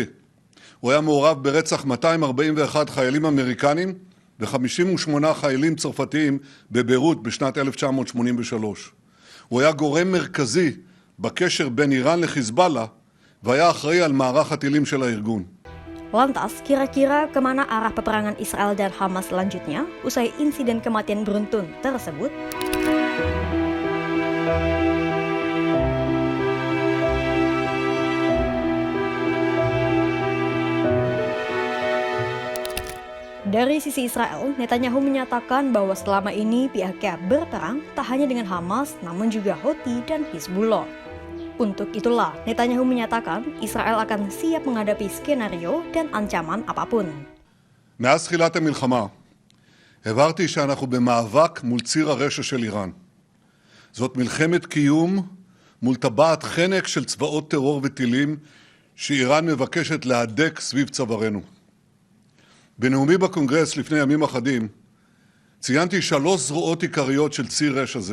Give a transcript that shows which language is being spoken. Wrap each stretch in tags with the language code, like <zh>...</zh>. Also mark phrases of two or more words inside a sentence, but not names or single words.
<he>הוא היה מעורב ברצח 241 חיילים אמריקנים, ו-58 חיילים צרפתיים בביירות בשנת 1983. הוא היה גורם מרכזי בקשר בין איראן לחיזבאללה, והיה אחראי על מערך הטילים של הארגון.</he> <id>Lantas, kira-kira kemana arah peperangan Israel dan Hamas selanjutnya usai insiden kematian beruntun tersebut? Dari sisi Israel, Netanyahu menyatakan bahwa selama ini pihaknya berperang tak hanya dengan Hamas, namun juga Houthi dan Hizbullah. Untuk itulah, Netanyahu menyatakan Israel akan siap menghadapi skenario dan ancaman apapun.</id> <he>מאז תחילת המלחמה, הבהרתי שאנחנו במאבק מול ציר הרשע של איראן. זאת מלחמת קיום מול טבעת חנק של צבאות טרור וטילים שאיראן מבקשת להדק סביב צווארנו. בנאומי בקונגרס לפני ימים אחדים, ציינתי 3 זרועות עיקריות של ציר רשע זה.</he>